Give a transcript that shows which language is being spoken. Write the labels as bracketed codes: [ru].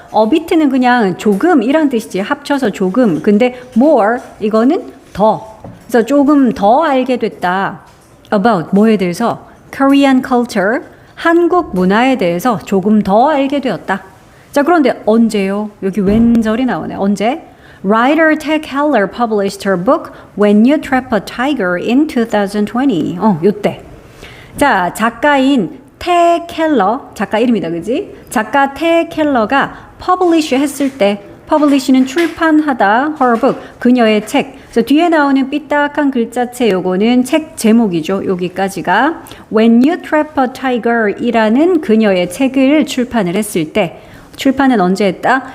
[ko] a bit는 그냥 조금 이란 뜻이지. 합쳐서 조금. 근데 more 이거는 더. 그래서 조금 더 알게 됐다. about 뭐에 대해서? [en] Korean culture. [ko] 한국 문화에 대해서 조금 더 알게 되었다. 자, 그런데 언제요? 여기 웬절이 나오네. 언제? [en] Writer Ted Keller published her book When You Trap a Tiger in 2020. [ko] 요때. 자, 작가인 테 켈러, 작가 이름이다, 그지? 작가 테 켈러가 publish 했을 때, publish는 출판하다, her book, 그녀의 책. 그래서 뒤에 나오는 삐딱한 글자체 요거는 책 제목이죠. 여기까지가 When You Trap a Tiger 이라는 그녀의 책을 출판을 했을 때, 출판은 언제 했다?